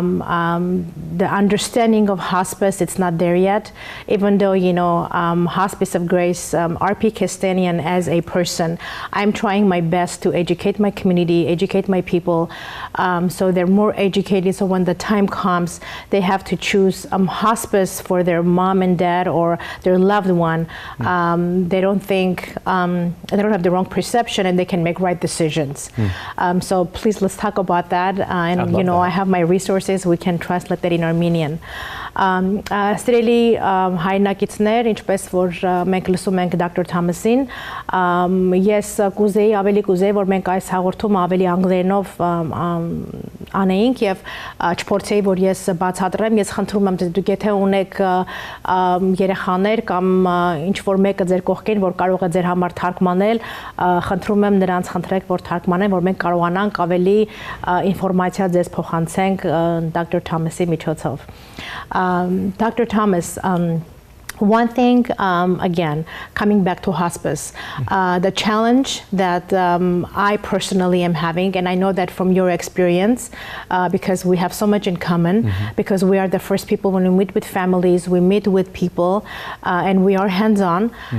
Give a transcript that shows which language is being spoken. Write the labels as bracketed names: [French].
[English] The understanding of hospice, it's not there yet, even though, Hospice of Grace, RP Kestanian as a person, I'm trying my best to educate my community, educate my people, so they're more educated, so when the time comes, they have to choose hospice for their mom and dad or their loved one. They don't think, they don't have the wrong perception, and they can make right decisions. So please, let's talk about that. And I have my resources, we can translate that in Armenian. [Armenian] Սիրելի հայրենակիցներ, ինչպես որ մենք լսում ենք Dr. Thomas-ին, ես ավելի կուզեի, որ մենք այս հաղորդումը ավելի անգլերենով անեինք եւ չփորձեի, որ ես բացատրեմ։ Ես խնդրում եմ, դուք եթե ունեք երեխաներ կամ ինչ որ մեկը ձեր կողքին, որ կարող է ձեր համար թարգմանել, խնդրում եմ նրանց խնդրեք, որ թարգմանեն, որ մենք կարողանանք ավելի ինֆորմացիա ձեզ փոխանցենք Dr. Thomas-ի միջոցով. [English] Dr. Thomas, one thing, again, coming back to hospice, the challenge that I personally am having, and I know that from your experience, because we have so much in common, because we are the first people when we meet with families, we meet with people, and we are hands-on.